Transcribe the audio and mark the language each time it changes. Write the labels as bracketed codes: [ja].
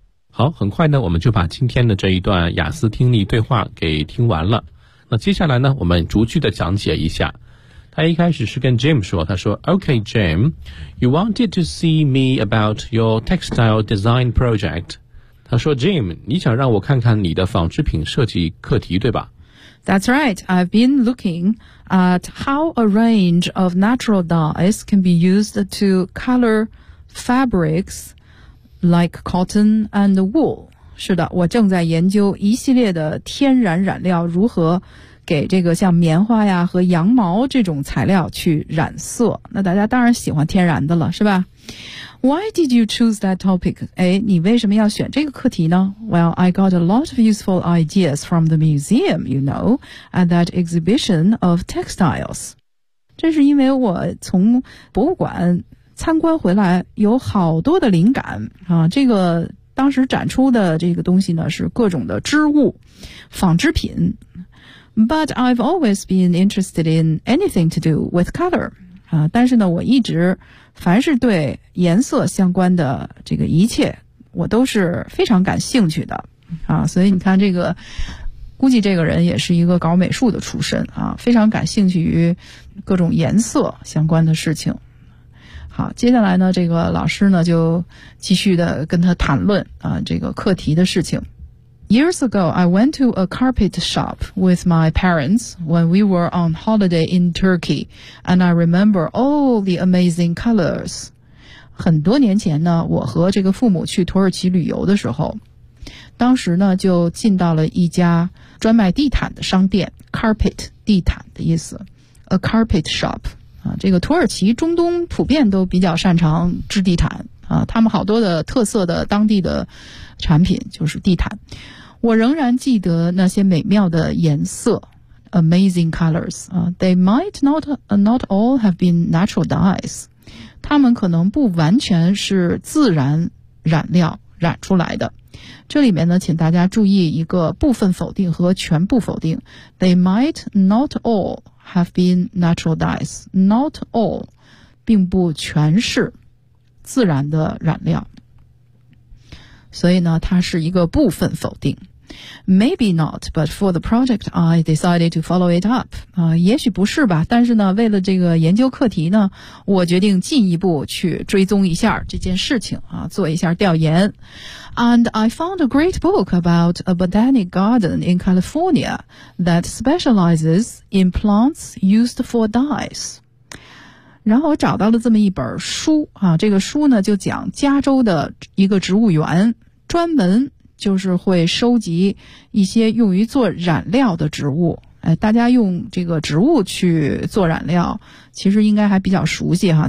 [zh] 好，很快呢我们就把今天的这一段雅思听力对话给听完了。那接下来呢我们逐句的讲解一下。他一开始是跟 Jim 说，他说 [en] Okay Jim, you wanted to see me about your textile design project. [zh] 他说 Jim, 你想让我看看你的纺织品设计课题对吧？ [en] That's right, I've been looking at how a range of natural dyes can be used to color fabrics,like cotton and wool. [zh] 是的，我正在研究一系列的天然染料如何给这个像棉花呀和羊毛这种材料去染色。那大家当然喜欢天然的了，是吧？ [en] Why did you choose that topic? [zh] 哎，你为什么要选这个课题呢？ [en] Well, I got a lot of useful ideas from the museum, you know, at that exhibition of textiles. [zh] 这是因为我从博物馆参观回来有好多的灵感啊！这个当时展出的这个东西呢是各种的织物纺织品。 [en] But I've always been interested in anything to do with color 啊！ [zh] 但是呢我一直凡是对颜色相关的这个一切我都是非常感兴趣的啊！所以你看这个估计这个人也是一个搞美术的出身啊，非常感兴趣于各种颜色相关的事情。好，接下来呢这个老师呢就继续的跟他谈论啊这个课题的事情。 [en] Years ago, I went to a carpet shop with my parents when we were on holiday in Turkey, and I remember all the amazing colors. [zh] 很多年前呢，我和这个父母去土耳其旅游的时候，当时呢就进到了一家专卖地毯的商店 ，carpet 地毯的意思 ， [en] a carpet shop [zh] 啊，这个土耳其中东普遍都比较擅长织地毯啊，他们好多的特色的当地的产品就是地毯。我仍然记得那些美妙的颜色 ， [en] amazing colors [zh] 啊 ， [en] they might not all have been natural dyes， [zh] 他们可能不完全是自然染料染出来的。这里面呢，请大家注意一个部分否定和全部否定。 [en] They might not all have been natural dyes. [zh] Not all 并不全是自然的染料。所以呢，它是一个部分否定。 [en] Maybe not, but for the project, I decided to follow it up. [zh] 也许不是吧，但是呢，为了这个研究课题呢，我决定进一步去追踪一下这件事情啊，做一下调研。 [en] And I found a great book about a botanic garden in California that specializes in plants used for dyes. [zh] 然后我找到了这么一本书啊，这个书呢就讲加州的一个植物园专门就是会收集一些用于做染料的植物，大家用这个植物去做染料其实应该还比较熟悉哈。